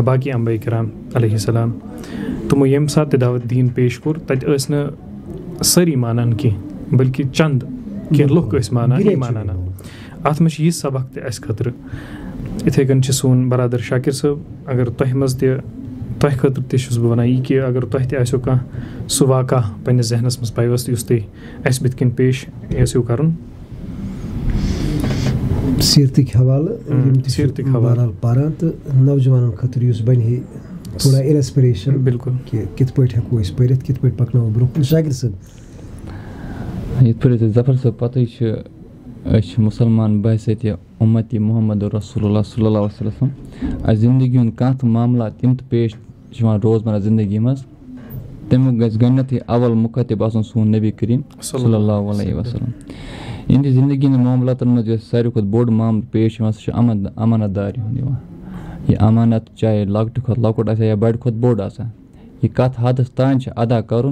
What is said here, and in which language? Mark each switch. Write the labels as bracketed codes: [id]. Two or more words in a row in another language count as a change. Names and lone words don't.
[ks] باقی انبیاء کرام [ar] علیہ السلام [ks] تمو یم سات دعوت دین پیش کور تت ٲسۍ نہٕ سٲری مانان کینٛہہ بلکہ چند کینٛہہ لُکھ ٲسۍ مانان یہِ مانان ات منٛز چھِ یہِ سبق تہِ اَسہِ خٲطرٕ یِتھَے کٔنۍ چھِ سون برادر شاکر صٲب اگر تۄہہِ منٛز تہِ تۄہہِ خٲطرٕ تہِ چھُس بہٕ وَنان یہِ کہِ اگر تۄہہِ تہِ آسیو کانٛہہ سُہ واقعہ پنٛنِس ذہنس منٛز پیوست یُس تُہۍ اَسہِ بٕتھِ کَنۍ پیش یژھِو کَرُن سیرتٕکۍ حوالہٕ بہرحال پران تہٕ نوجوانن خٲطرٕ یُس بنہِ ہے تھوڑا انسپریشن بالکل کہ کِتھ پٲٹھۍ ہٮ۪کو أسۍ پٔرِتھ کِتھ پٲٹھۍ پکناوو برونٛہہ کُن شاکر صٲب یِتھ پٲٹھۍ أسۍ ظفر صٲب پَتہٕ چھِ أسۍ چھِ مُسلمان بحثیتہِ اُمتی [ar] محمد رسول اللہ صلی اللہ علیہ وسلم. [ks] اَسہِ زندگی ہُنٛد کانٛہہ تہِ معاملات تِم تہِ پیش چھِ یِوان روزمرہ زندگی منٛز تمیُک گژھِ گۄڈنٮ۪تھٕے اول مُخٲطِب آسُن سون نبی کریم [ar] صلی اللہ علیہ وسلم. [ks] یِہنٛدِ زندگی ہٕنٛدۍ معاملاتن منٛز یۄس ساروی کھۄتہٕ بوٚڑ معاملہٕ پیش یِوان سُہ چھُ امانت داری ہُنٛد یِوان. یہِ امانت چاہے لۄکٹہِ کھۄتہٕ لۄکُٹ آسہِ یا بڑِ کھۄتہٕ بوٚڑ آسان یہِ کتھ حدس تانۍ چھِ ادا کرُن.